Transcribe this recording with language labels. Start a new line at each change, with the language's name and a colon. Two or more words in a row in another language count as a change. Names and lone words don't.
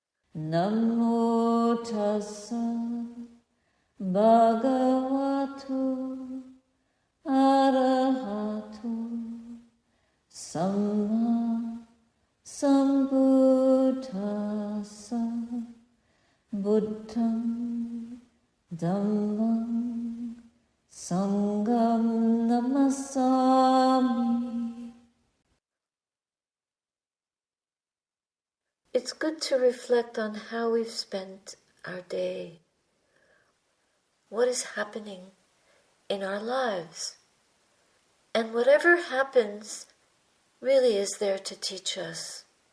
Pali: Namo tassa bhagavato arahato samma sambuddhassa buddham dhammam sangham namasami.
English: It's good to reflect on how we've spent our day. What is happening in our lives? And whatever happens really is there to teach us.